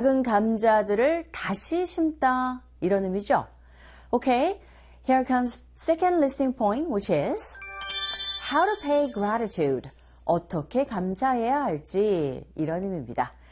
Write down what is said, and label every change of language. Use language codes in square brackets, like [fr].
[ko] 낡은 감자들을 다시 심다. 이런 의미죠. [en] Okay, here comes second listening point, which is how to pay gratitude. [ko] 어떻게 감사해야 할지 이런 의미입니다.